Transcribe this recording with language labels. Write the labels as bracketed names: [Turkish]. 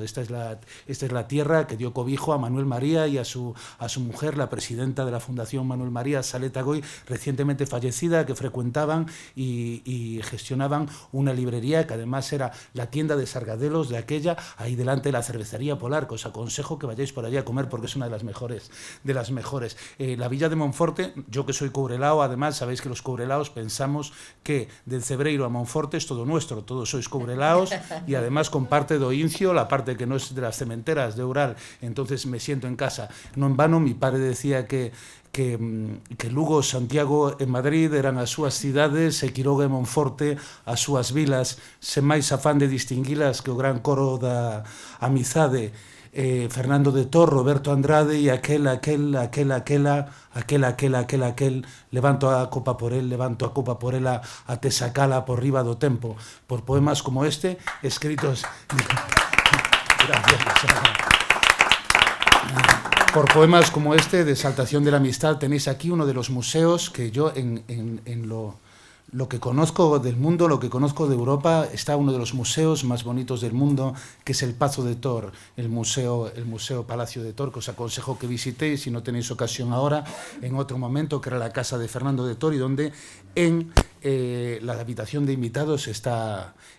[Spanish] Esta es la tierra que dio cobijo a Manuel María y a su mujer, la presidenta de la Fundación Manuel María, Saleta Goy, recientemente fallecida, que frecuentaban y gestionaban una librería que además era la tienda de Sargadelos de aquella, ahí delante de la cervecería Polar, que os aconsejo que vayáis por allí a comer porque es una de las mejores. La villa de Monforte, yo que soy courelao, además sabéis que los courelaos pensamos que del Cebreiro a Monforte es todo nuestro, todos sois courelaos, y además con parte de Oincio, la parte que no es de las cementeras de Ural, entonces me siento en casa. No en vano, mi padre decía que [Galician] Lugo, Santiago e Madrid eran as súas cidades e Quiroga e Monforte as súas vilas, sen máis afán de distinguilas que o gran coro da amizade, Fernando de Tor, Roberto Andrade e aquel, levanto a copa por ela, até sacala por riba do tempo, por poemas como este, escritos... [Spanish] Gracias. Por poemas como este, de Exaltación de la Amistad, tenéis aquí uno de los museos que yo, en lo que conozco del mundo, lo que conozco de Europa, está uno de los museos más bonitos del mundo, que es el Pazo de Tor, el museo Palacio de Tor, que os aconsejo que visitéis, si no tenéis ocasión ahora, en otro momento, que era la casa de Fernando de Tor, y donde en la habitación de invitados está